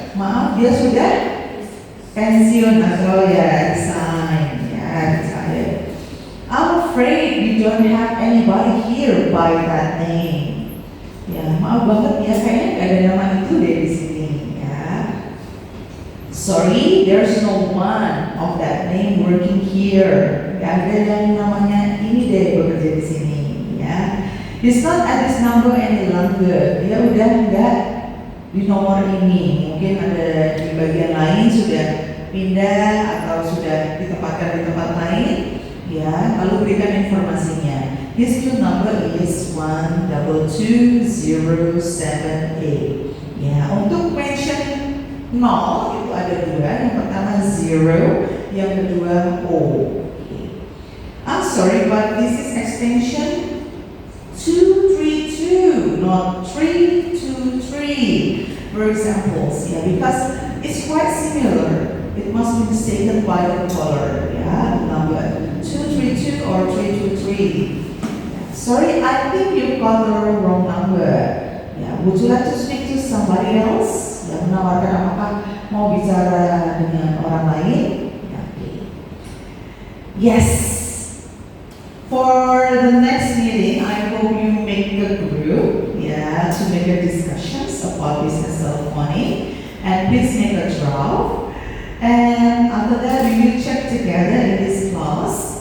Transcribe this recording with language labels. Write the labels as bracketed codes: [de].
[id] Maaf, dia sudah pensiun atau ya resign. [en] Retired. I'm afraid we don't have anybody here by that name. [id] Ya, maaf banget ya, kayaknya gak ada nama itu deh di sini. Ya. [en] Sorry, there's no one of that name working here. [id] Gak ada yang namanya ini deh bekerja di sini. Ya. [en] He's not at this number any longer. [id] Dia udah nggak di nomor ini. Mungkin ada di bagian lain sudah pindah atau sudah ditempatkan di tempat lain, ya, lalu berikan informasinya. [en] His queue number is 122078. [id] Ya, untuk mention 0 itu ada dua, yang pertama 0, yang kedua O. [en] Okay. I'm sorry, but this is extension 232, not 323. For example, yeah, because it's quite similar. It must be mistaken by the caller. Yeah, number 232 or 323. Sorry, I think you got the wrong number. Yeah, would you like to speak to somebody else? [id] Ya, menawarkan apakah mau bicara dengan orang lain? [en] Ya, okay. Yes. For the next meeting, I hope you make a group, yeah, to make a discussions about business telephony, and please make a draft. And after that, we will check together in this class